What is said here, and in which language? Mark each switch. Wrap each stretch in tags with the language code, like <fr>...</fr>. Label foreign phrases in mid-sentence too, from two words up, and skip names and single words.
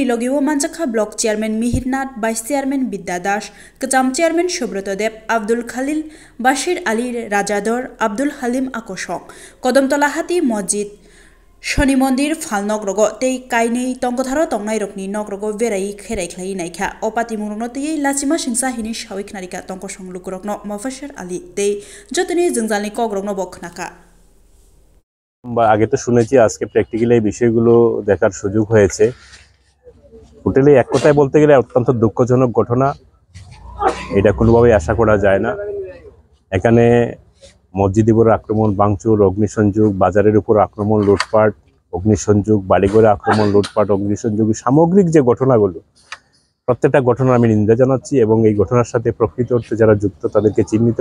<trp>logiwo manjakha</trp> <en>block chairman</en> <trp>Mihirnath</trp> <en>vice chairman</en> <trp>Bidya Das kajam chairman Subroto Deb Abdul Khalil Bashir Ali Rajador Abdul Halim Akosong kodumtola hati masjid Shoni Mondir Fal Nogrogo Tei Kaini Tongkotharo Tongnai Rokni Nogrogo Verai Kherai Khlai Naikha Opati Murungno Tei Lachima Singsa Hini Shawik Narika Tongkosong Lukurokno Mafashar Ali Tei Jotoni Jingjalni Kogrokno Bokhnaka</trp> <bn>আগে তো শুনেছি আজকে প্র্যাকটিক্যালি এই বিষয়গুলো দেখার সুযোগ হয়েছে টোটালি এক কথায় বলতে গেলে অত্যন্ত দুঃখজনক ঘটনা এটা কোনোভাবেই আশা করা যায় না এখানে মসজিদের উপর আক্রমণ ভাঙচুর অগ্নিসংযোগ বাজারের উপর আক্রমণ লুটপাট অগ্নিসংযোগ বাড়িঘরে আক্রমণ লুটপাট অগ্নিসংযোগ সামগ্রিক যে ঘটনাগুলো প্রত্যেকটা ঘটনা আমি নিন্দা জানাচ্ছি এবং এই ঘটনার সাথে প্রকৃত অর্থে যারা যুক্ত তাদেরকে চিহ্নিত</bn>